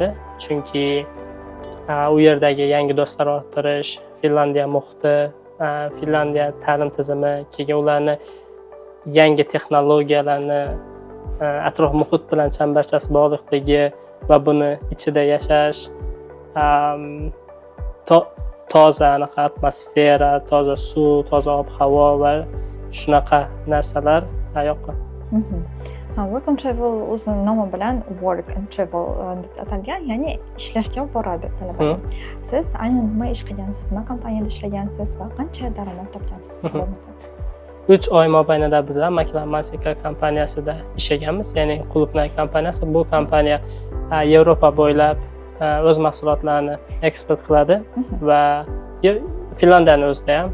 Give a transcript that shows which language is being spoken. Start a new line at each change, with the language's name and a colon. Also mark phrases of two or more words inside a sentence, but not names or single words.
Uzbek: Chunki u yerdagi yangi do'stlar orttirish, Finlandiya muhiti, Finlandiya ta'lim tizimi, keyin ularni yangi texnologiyalarni atrof muhit bilan chambarchas bog'liqligi va buni ichida yashash, toza anaqa atmosfera, toza suv, toza ob-havo va shunaqa narsalar yoqqan.
English: Work and travel
Uzbek: o'zi nomi bilan
English: work and travel
Uzbek: deb atalgan, ya'ni ishlashga boradi talabalar. Siz aynan nima ish qilgansiz, nima kompaniyada ishlagansiz va qancha daromad topgansiz bo'lmasa? 3 oy mobaynida biz Maklan Mansika kompaniyasida ishlaganmiz, ya'ni Qulupnay kompaniyasi. Bu kompaniya Yevropa bo'ylab o'z mahsulotlarini eksport qiladi va Finlandiyani o'zida ham.